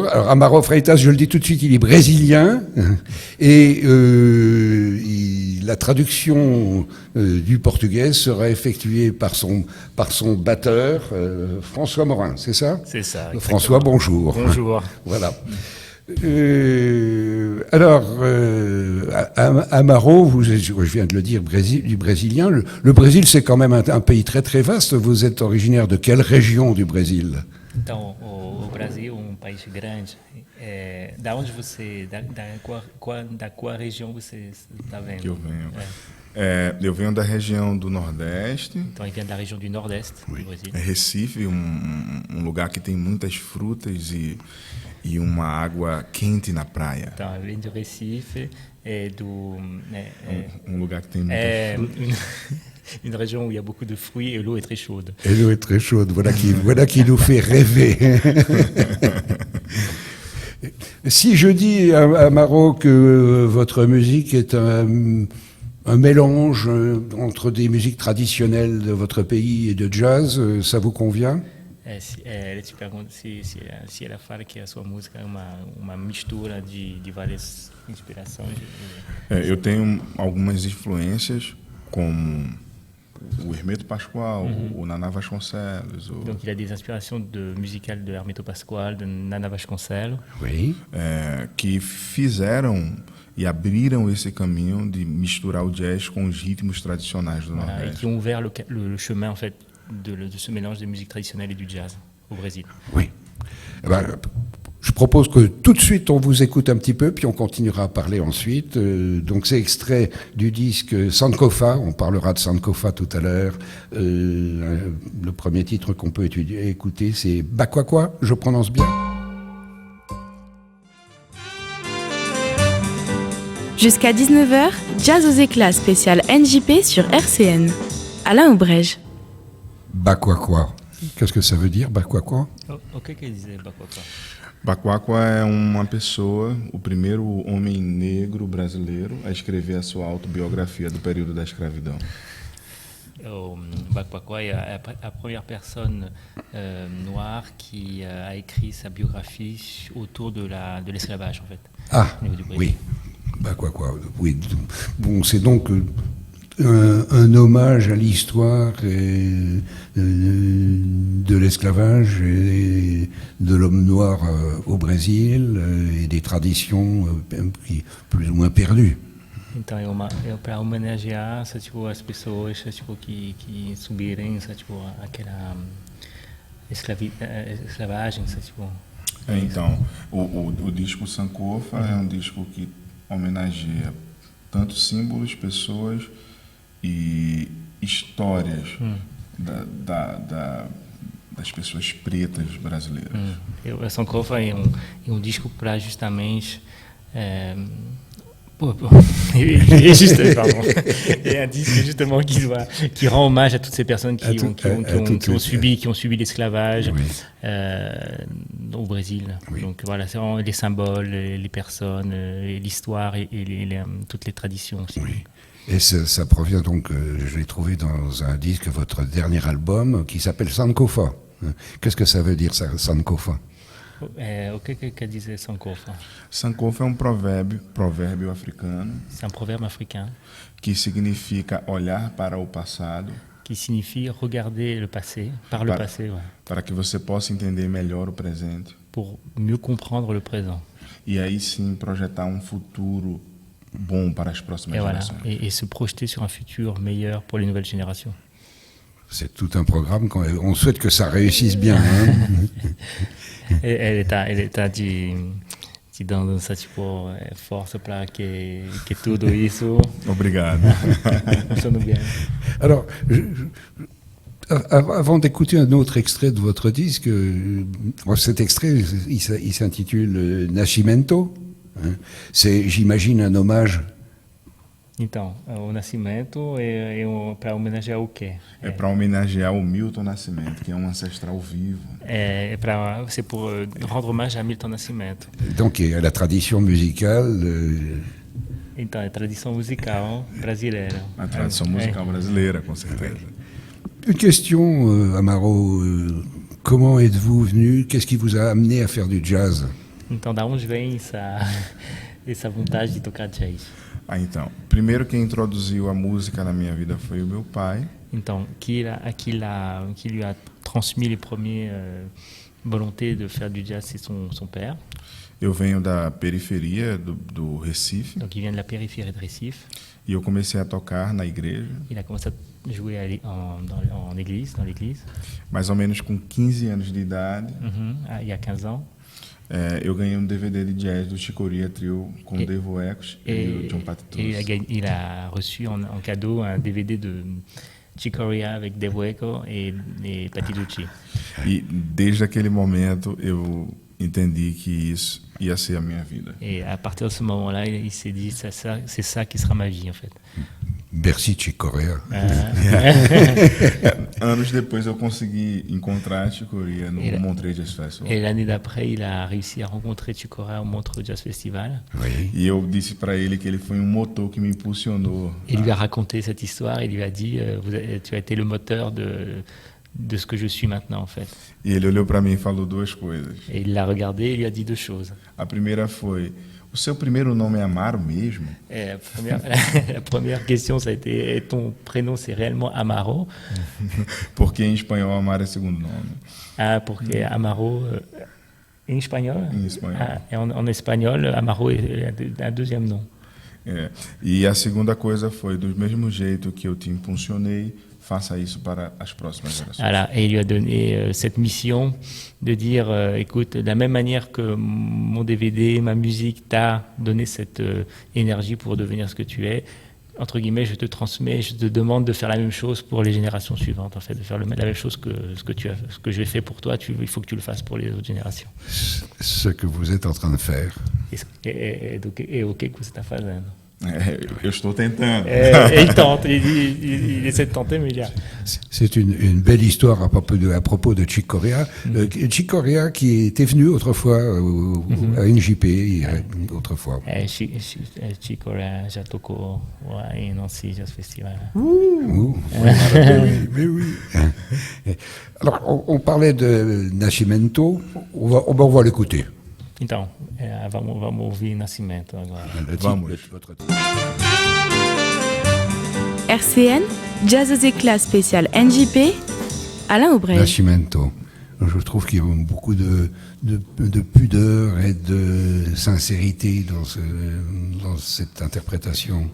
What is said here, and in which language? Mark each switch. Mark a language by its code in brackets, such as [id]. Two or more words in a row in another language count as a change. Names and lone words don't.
[fr] Alors Amaro Freitas, je le dis tout de suite, il est brésilien et la traduction du portugais sera effectuée par son batteur, François Morin, c'est ça ? C'est ça. Exactement. François, bonjour. Bonjour. Voilà. Amaro, je viens de le dire, du brésilien. Le Brésil, c'est quand même un pays très très vaste. Vous êtes originaire de quelle région du Brésil? [pt] Então, o Brasil é país grande. Da onde você, da qual região você está vendo? Que eu venho. Eu venho da região do Nordeste. Então, ele vem da região do Nordeste do Brasil. Recife, um lugar que tem muitas frutas e uma água quente na praia. Então, ele vem do Recife, Um lugar que tem muitas frutas. [fr] Une région où il y a beaucoup de fruits et l'eau est très chaude. Et l'eau est très chaude, voilà qui nous fait rêver. Si je dis à Maro que votre musique est un mélange entre des musiques traditionnelles de votre pays et de jazz, ça vous convient? [pt] Ele te pergunta se ela fala que a sua música é uma mistura de várias inspirações. Eu tenho algumas influências, como o Hermeto Pascoal, o Naná Vasconcelos. [fr] Donc il a des inspirations musicales de Hermeto Pascoal, de Naná Vasconcelos. Oui. [pt] Que fizeram e abriram esse caminho de misturar o jazz com os ritmos tradicionais do Nordeste. [fr] Et qui ont ouvert le chemin en fait de ce mélange de musique traditionnelle et du jazz au Brésil. Oui. Eh ben, je propose que tout de suite on vous écoute un petit peu, puis on continuera à parler ensuite. Donc c'est extrait du disque Sankofa, on parlera de Sankofa tout à l'heure. Le premier titre qu'on peut écouter, c'est Bakwakwa, je prononce bien. Jusqu'à 19h, Jazz aux éclats spécial NJP sur RCN. Alain Aubrège. Bakwakwa. Qu'est-ce que ça veut dire, Bakwakwa? [pt] O que quer dizer Bakwakwa? Bakwakwa é uma pessoa, o primeiro homem negro brasileiro a escrever a sua autobiografia do período da escravidão. [fr] O Bakwakwa est la première personne noire qui a écrit sa biographie autour de l'esclavage en fait. Ah, oui. Bakwakwa. Oui. Bon, c'est donc un hommage à l'histoire de l'esclavage et de l'homme noir au Brésil et des traditions plus ou moins perdues. [pt] Então é para homenagear, tipo, as pessoas, tipo, que subiram, tipo, aquela esclavagem, tipo. Então, o disco Sankofa é um disco que homenageia tanto símbolos, pessoas e histórias das pessoas pretas brasileiras. A Sankofa é disco para justamente [fr] et un disque justement qui rend hommage à toutes ces personnes qui ont subi l'esclavage au Brésil. Oui. Donc voilà, c'est vraiment les symboles, les personnes, l'histoire et toutes les traditions aussi. Oui. Et ça provient donc, je l'ai trouvé dans un disque, votre dernier album, qui s'appelle Sankofa. Qu'est-ce que ça veut dire, ça, Sankofa? [pt] O que quer dizer Sankofa? Sankofa é um provérbio africano. [fr] C'est un proverbe africain. [pt] Que significa olhar para o passado. [fr] Qui signifie regarder le passé, le passé. Ouais. [pt] Para que você possa entender melhor o presente. [fr] Pour mieux comprendre le présent. [pt] e aí sim projetar futuro bom para as próximas gerações. [fr] Et se projeter sur un futur meilleur pour les nouvelles générations. C'est tout un programme. On souhaite que ça réussisse bien. Hein. [pt] Ele tá te dando essa força para que tudo isso Obrigado. funcione bien. [fr] Alors, avant d'écouter un autre extrait de votre disque, cet extrait, il s'intitule Nascimento. Hein. C'est, j'imagine, un hommage. [pt] Então, o Nascimento é para homenagear o quê? É para homenagear o Milton Nascimento, que é ancestral vivo. [fr] C'est pour rendre hommage à Milton Nascimento. Donc, il y a la tradition musicale. [pt] Então, é a tradição musical brasileira. A tradição musical brasileira, com certeza. [fr] Une question, Amaro. Comment êtes-vous venu? Qu'est-ce qui vous a amené à faire du jazz? [pt] Então, da onde vem essa vontade de tocar jazz? Então, primeiro quem introduziu a música na minha vida foi o meu pai. Então, [fr] qui lui a transmis les premières volontés de faire du jazz, c'est son père. [pt] Eu venho da periferia do Recife. [fr] Donc, il vient de la périphérie de Recife. [pt] E eu comecei a tocar na igreja. [fr] Il a commencé à jouer dans l'église. [pt] Mais ou menos com 15 anos de idade. [fr] Il y a 15 ans. [pt] Eu ganhei DVD de jazz do Chick Corea Trio com Devo Echoes e o John Patitucci. [fr] Il a reçu en cadeau un DVD de Chick Corea avec Devo Echo et Patitucci. [pt] E desde aquele momento eu entendi que isso ia ser a minha vida. [fr] Et à partir de ce moment-là, il s'est dit c'est ça qui sera ma vie en fait. Merci Chick Corea. [pt] Anos depois eu consegui encontrar Chick Corea no Montreux Jazz Festival. [fr] Et l'année d'après, il a réussi à rencontrer Chick Corea au Montreux Jazz Festival. Oui. [pt] E eu disse para ele que ele foi motor que me impulsionou. [fr] Il lui a raconté cette histoire. Il lui a dit tu as été le moteur de ce que je suis maintenant en fait. [pt] E ele olhou para mim e falou duas coisas. [fr] Et il l'a regardé et il lui a dit deux choses. [pt] A primeira foi: o seu primeiro nome é Amaro mesmo? [fr] La première question, ça a été ton prénom, c'est réellement Amaro? [pt] Porque em espanhol Amaro é segundo nome. Porque Amaro em espanhol? Em espanhol. [fr] En espagnol, Amaro é un deuxième nom. [pt] E a segunda coisa foi: do mesmo jeito que eu te impulsionei, faça isso para as próximas gerações. [fr] Voilà, et il lui a donné cette mission de dire, écoute, de la même manière que mon DVD, ma musique t'a donné cette énergie pour devenir ce que tu es, entre guillemets, je te transmets, je te demande de faire la même chose pour les générations suivantes, en fait, de faire la même chose que ce que j'ai fait pour toi, il faut que tu le fasses pour les autres générations. Ce que vous êtes en train de faire. [pt] Et o que você está fazendo? Eu estou tentando. [fr] Il tente, il essaie de tenter, mais il y a... C'est une belle histoire à propos de Chick Corea. Chick Corea qui était venu autrefois à NJP, autrefois. [pt] Chick Corea já tocou em Nancy Jazz Festival. [fr] Mais oui. Alors, on parlait de Nascimento, on va l'écouter. [pt] Então, vamos ouvir Nascimento agora. Vamos. [fr] RCN, Jazz aux éclats spécial NJP, Alain Aubrey. Nascimento. Je trouve qu'il y a beaucoup de pudeur et de sincérité dans cette interprétation.